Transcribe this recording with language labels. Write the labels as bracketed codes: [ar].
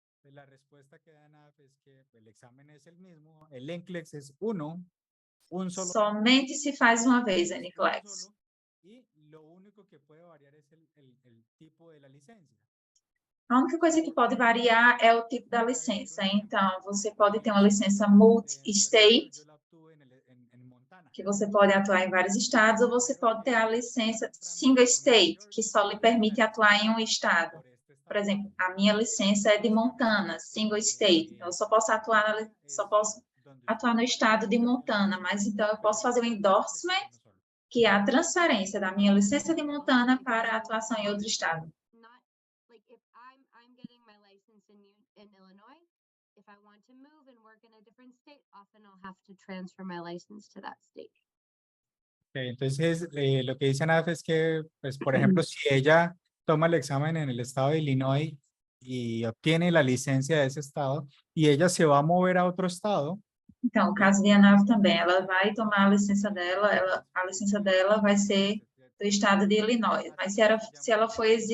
[es] La respuesta que dan es que el examen es el mismo, el NCLEX es uno, un solo. [pt] Somente se faz uma vez, NCLEX. [es] Y lo único que puede variar es el tipo de la licencia. [pt] A única coisa que pode variar é o tipo da licença. Então, você pode ter uma licença multi-state, [es] Yo la obtuve en Montana. [pt] que você pode atuar em vários estados, ou você pode ter a licença single state, que só lhe permite atuar em um estado. Por exemplo, a minha licença é de Montana, single state. Então, eu só posso atuar no estado de Montana, mas então eu posso fazer o endorsement, que é a transferência da minha licença de Montana para a atuação em outro estado. [en] Not like if I'm getting my license in Illinois, if I want to move and work in a different state, often I'll have to transfer my license to that state. [es] Okay, entonces, lo que dice Anaf es que, pues, por ejemplo, si ella toma el examen en el estado de Illinois y obtiene la licencia de ese estado, y [pt] ela [es] se va a mover a [pt] outro estado. Então, o caso de Anaf também, ela vai tomar a licença dela vai ser do estado de Illinois, mas se ela for